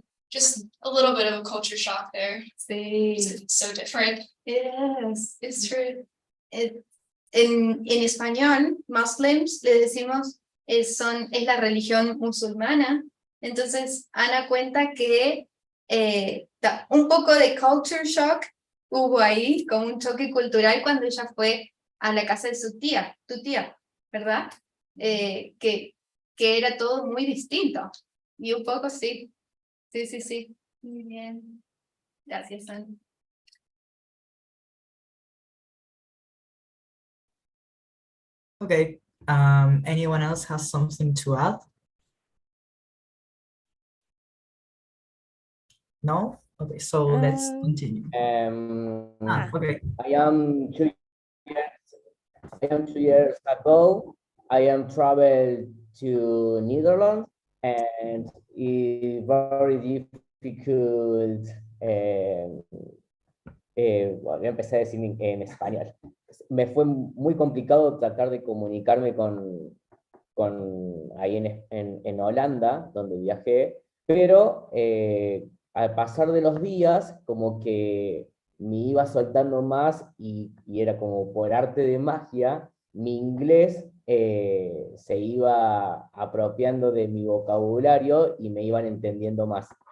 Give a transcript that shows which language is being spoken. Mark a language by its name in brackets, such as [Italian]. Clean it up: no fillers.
[English] Just a little bit of a culture shock there. [Spanish] Sí. [English] It's so different. Yes, it's true. [Spanish] En español, Muslims le decimos es la religión musulmana. Entonces, Ana cuenta que un poco de culture shock hubo ahí, como un choque cultural cuando ella fue a la casa de su tía, tu tía, ¿verdad? Que era todo muy distinto. Y un poco sí. Sí. Muy bien. Gracias, Ana. [English] Okay. Anyone else has something to add? No? Okay, so let's continue. Okay. I am 2 years ago. I am traveled to Netherlands, and it's very difficult. [Spanish] Bueno, empecé a decir en español. Me fue muy complicado tratar de comunicarme con ahí en Holanda, donde viajé, pero al pasar de los días, como que me iba soltando más y era como por arte de magia, mi inglés se iba apropiando de mi vocabulario y me iban entendiendo más.